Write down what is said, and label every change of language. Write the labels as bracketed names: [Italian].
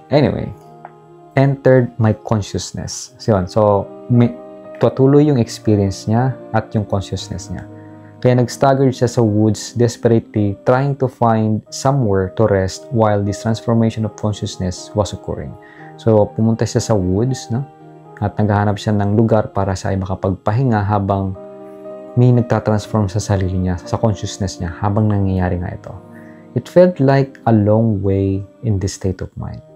[English] Anyway, entered my consciousness. [Filipino] So patuloy yung experience niya at yung consciousness niya. Kaya nag-staggered siya sa woods, [English] desperately trying to find somewhere to rest while this transformation of consciousness was occurring. [Filipino] So, pumunta siya sa woods, no? At naghahanap siya ng lugar para siya ay makapagpahinga habang may nagtatransform sa sarili niya, sa consciousness niya, habang nangyayari nga ito. [English] It felt like a long way in this state of mind.